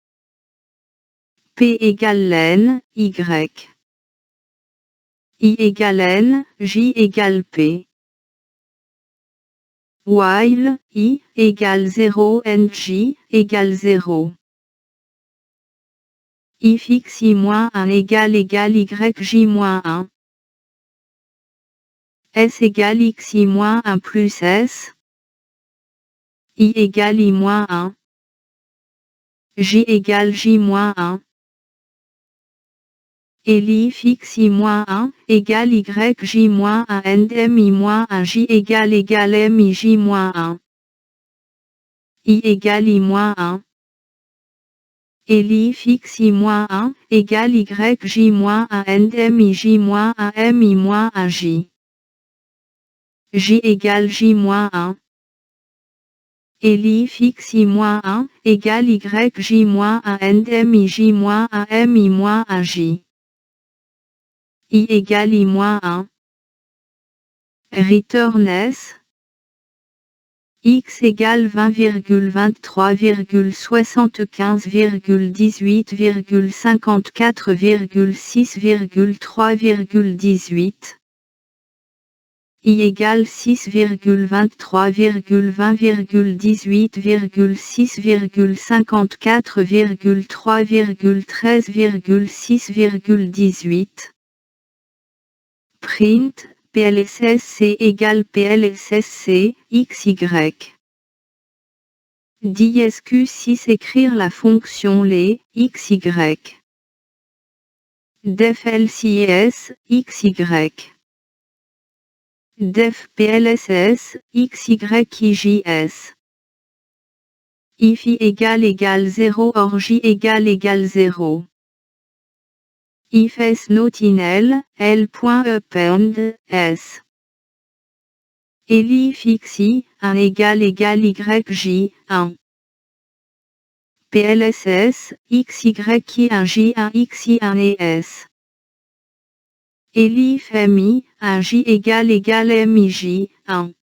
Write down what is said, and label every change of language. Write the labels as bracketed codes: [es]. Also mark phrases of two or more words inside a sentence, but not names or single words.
[fr] P égale len, Y. I égale N, J égale P. While, I égale 0 NJ égale 0. If X I-1 égale YJ-1. S égale X I-1 plus S. I égale I-1. J égale J-1. Et l'if X I-1 égale YJ-1 NM I-1 J égale MIJ-1. I égale I-1. Et l'if X I-1 égale YJ-1 NM IJ-1 M I-1 J. J égale J-1. Et l'if X I-1 égale YJ-1 NM IJ-1 M I-1 J. I égale I-1. Return S. X égale 20,23,75,18,54,6,3,18. I égale 6,23,20,18,54,3,13,6,18. Print, PLSSC égale PLSSC, XY. DISQ6 écrire la fonction les, XY. [en] Def LCS, XY. Def PLSS, XYIJS. [fr] If I égale 0 or J égale 0. [en] If S not in L, L.append, S. [fr] Et l'if X I, 1 égale YJ, 1. PLSS, XYI1 J1 XI1 et S. Et l'if MI, 1 J égale MIJ, 1.